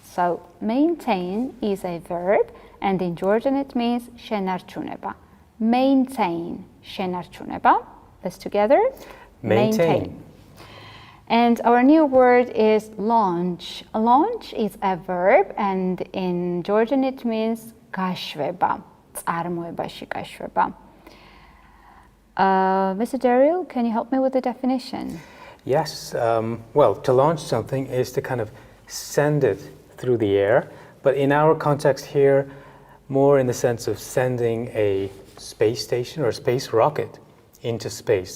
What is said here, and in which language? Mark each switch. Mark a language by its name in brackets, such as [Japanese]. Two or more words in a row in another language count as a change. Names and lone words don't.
[English] So maintain is a verb, and in Georgian it means shenarchuneba. maintain, შენარჩუნება. Let's together. Maintain. And our new word is launch. Launch is a verb and in Georgian it means გაშვება. [Georgian] წარმოებაში გაშვება. [English] Mr. Daryl, can you help me with the definition? Yes, well, to launch something is to kind of send it through the air, but in our context here, more in the sense of sending a space station or a space rocket into space.